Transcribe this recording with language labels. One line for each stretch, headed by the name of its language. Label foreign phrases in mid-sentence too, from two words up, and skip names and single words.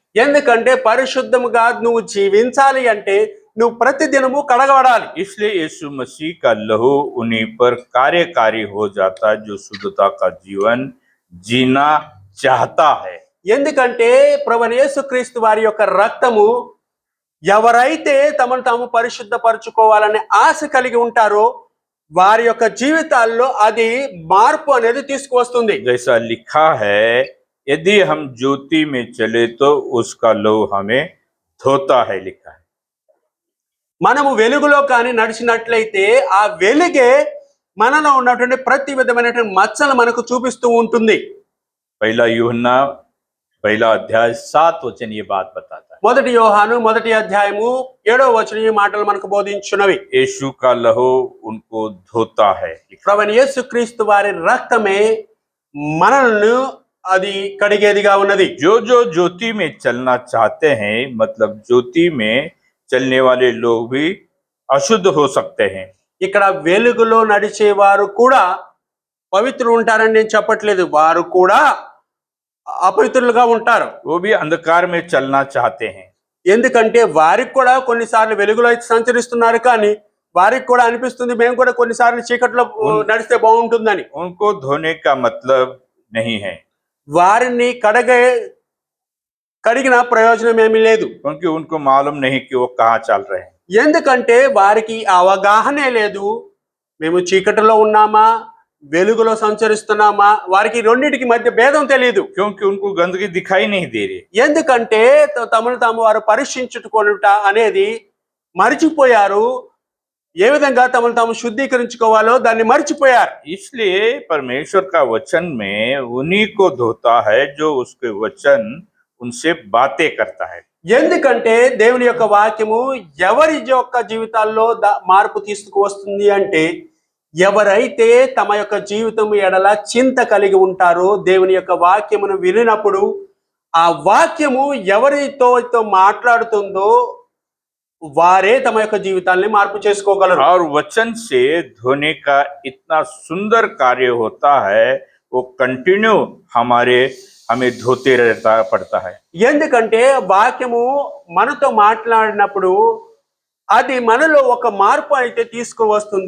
Telugu: ఎందుకంటే పరిశుద్ధముగా నువ్వు జీవించాలి అంటే నువ్వు ప్రతిదినము కడగబడాలి.
Hindi: इसलिए यीशु मसीह का लहू उन्हीं पर कार्यकारी हो जाता है जो शुद्धता का जीवन जीना चाहता है.
Telugu: ఎందుకంటే ప్రభువైన యేసుక్రీస్తు వారి యొక్క రక్తము ఎవరైతే తమను తాము పరిశుద్ధపరచుకోవాలనే ఆశ కలిగి ఉంటారో వారి యొక్క జీవితాల్లో అది మార్పు అనేది తీసుకువస్తుంది.
Hindi: जैसा लिखा है, यदि हम ज्योति में चले तो उसका लहू हमें धोता है, लिखा है.
Telugu: మనము వెలుగులో కానీ నడిచినట్లయితే ఆ వెలుగే మనలో ఉన్నటువంటి ప్రతి విధమైనటువంటి మచ్చలు మనకు చూపిస్తూ ఉంటుంది.
Hindi: पहला यूहन्ना पहला अध्याय 7 वचन ये बात बताता है.
Telugu: మొదటి యోహాను మొదటి అధ్యాయము 7వ వచనం ఈ మాటలు మనకు బోధించున్నవి.
Hindi: यीशु का लहू उनको धोता है.
Telugu: ప్రభువైన యేసుక్రీస్తు వారి రక్తమే మనల్ని అది కడిగేదిగా ఉన్నది.
Hindi: जो ज्योति में चलना चाहते हैं, मतलब ज्योति में चलने वाले लोग भी अशुद्ध हो सकते हैं।
Telugu: ఇక్కడ వెలుగులో నడిచేవారు కూడా పవిత్రులు ఉంటారని నేను చెప్పట్లేదు, వారు కూడా అపవిత్రులుగా ఉంటారు.
Hindi: वो भी अंधकार में चलना चाहते हैं,
Telugu: ఎందుకంటే వారికి కూడా కొన్నిసార్లు వెలుగులో అయితే సంచరిస్తున్నారు, కానీ వారికి కూడా అనిపిస్తుంది మేము కూడా కొన్నిసార్లు చీకట్లో నడిస్తే బాగుంటుందని.
Hindi: उनको धोने का मतलब नहीं है,
Telugu: వారిని కడిగిన ప్రయోజనం ఏమీ లేదు.
Hindi: क्योंकि उनको मालूम नहीं कि वो कहाँ चल रहे हैं।
Telugu: ఎందుకంటే వారికి అవగాహనే లేదు, మేము చీకటిలో ఉన్నామా వెలుగులో సంచరిస్తున్నామా, వారికి రెండింటికి మధ్య భేదం తెలియదు.
Hindi: क्योंकि उनको गंदगी दिखाई नहीं दे रही,
Telugu: ఎందుకంటే తమను తాము వారు పరీక్షించుకొనుట అనేది మరిచిపోయారు. ఏ విధంగా తమను తాము శుద్ధీకరించుకోవాలో దాన్ని మరిచిపోయారు.
Hindi: इसलिए परमेश्वर का वचन में उन्हीं को धोता है जो उसके वचन उनसे बातें करता है।
Telugu: ఎందుకంటే దేవుని యొక్క వాక్యము ఎవరి యొక్క జీవితాల్లో మార్పు తీసుకువస్తుంది అంటే, ఎవరైతే తమ యొక్క జీవితం ఎడల చింత కలిగి ఉంటారో, దేవుని యొక్క వాక్యమును వినినప్పుడు ఆ వాక్యము ఎవరితో మాట్లాడుతుందో వారే తమ యొక్క జీవితాన్ని మార్పు చేసుకోగలరు.
Hindi: और वचन से धोने का इतना सुंदर कार्य होता है, वो कंटिन्यू हमें धोते रहता पड़ता है।
Telugu: ఎందుకంటే వాక్యము మనతో మాట్లాడినప్పుడు అది మనలో ఒక మార్పు అయితే తీసుకువస్తుంది.